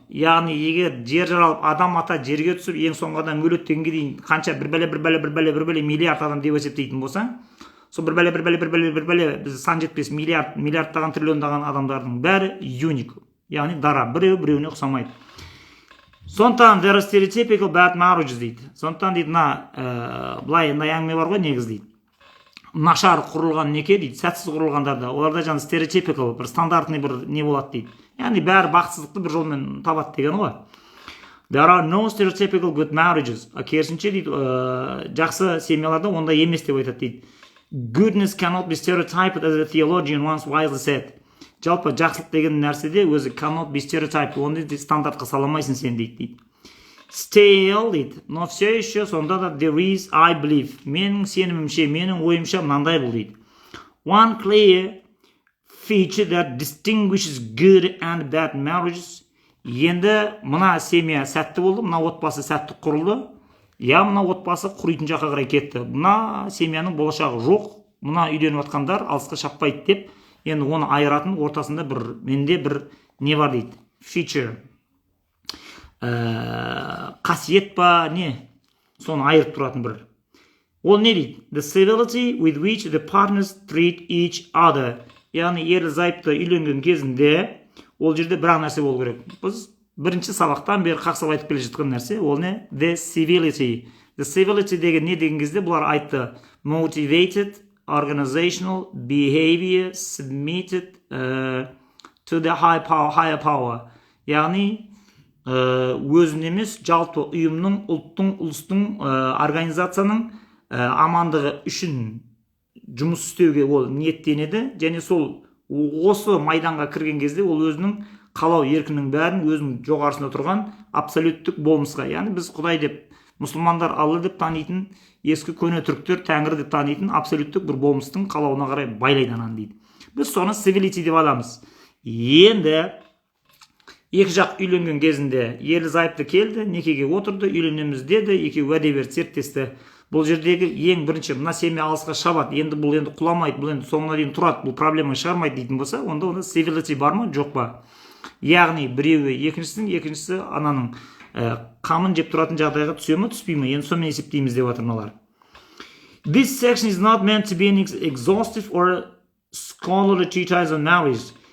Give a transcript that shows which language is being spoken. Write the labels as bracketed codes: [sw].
[kk] Яғни егер жер жаралып адам ата жерге түсіп ең соңғы адам өледі дегенге дейін қанша бір бәле миллиард адам деп есептейтін болсаң, сол бір бәле біз сан жетпес миллиардтаған триллиондаған адамдардың бәрі юник, яғни дара, біреуіне ұқсамайды. Сондықтан [en] there are stereotypical bad marriages [kk] дейді. Сондықтан дейді, былай әңгіме бар ғой негіз дейді. Нашар құрылған неке дейді, сәтсіз құрылғандарда, оларда жаңа стереотипикал, бір стандартный бір не болады дейді. Яғни бәрі бақытсыздықты бір жолмен табады деген ғой. [en] There are no stereotypical good marriages. [kk] Керісінше дейді, жақсы семьяларда ондай емес деп айтады дейді. [en] Goodness cannot be stereotyped as a theologian once wisely said. [kk] Жалпы жақсылық деген нәрседе өзі [en] cannot be stereotyped, [kk] оны стандартқа саламайсың сен дейді. [en] Still [kk] дейді, [ru] но все еще [kk] сонда да [en] there is, I believe. [kk] Менің сенімімше, менің ойымша мынандай бұл дейді. [en] One clear feature that distinguishes good and bad marriages. [kk] Енді мына семья сәтті болды, мына отбасы сәтті құрылды. Мына отбасы құритын жаққа қарай кетті. Мына семьяның болашағы жоқ. Мына үйленіп жатқандар алысқа шаппайды деп, енді оны айыратын ортасында менде бір не бар дейді. Feature. Қасиет па, не? Соны айырып тұратын бір. Ол не дейді? [en] The civility with which the partners treat each other. [kk] Яғни ерлі-зайыпты үйленген кезінде ол жерде бір нәрсе болу керек. Біз бірінші сабақтан бері қақсап айтып келе жатқан нәрсе, ол не? [en] The civility. The civility [kk] деген не деген кезде бұлар айтты? [en] Motivated, organizational, behavior, submitted to the higher power. [kk] Яғни өзін емес, жалпы ұйымның, ұлттың, ұлыстың, организацияның амандығы үшін жұмыс істеуге ол ниеттенеді, және сол осы майданға кірген кезде ол өзінің қалау еркінің бәрін өзінің жоғарысында тұрған абсолюттік болмысқа, яғни біз Құдай деп, мұсылмандар Алла деп танитын, ескі көне түріктер Тәңір деп танитын абсолюттік бір болмыстың қалауына қарай байлайды ананы дейді. Біз соны civility деп аламыз. Енді екі жақ үйленген кезінде ерлі-зайыпты келді, некеге отырды, үйленеміз деді, екеуі уәде берді, серттесті. Бұл жердегі ең бірінші мына семья алысқа шабады, енді бұл енді құламайды, бұл енді соңына дейін тұрады, бұл проблема шығармайды дейтін болса, онда civility бар ма, жоқ па? Яғни біреуі екіншісі ананың қамын жеп тұратын жағдайға түсе ме, түспей ме? Енді сонымен есептейміз деп жатыр мыналар. [en] This section is not meant to be an exhaustive or scholarly treatise on marriage.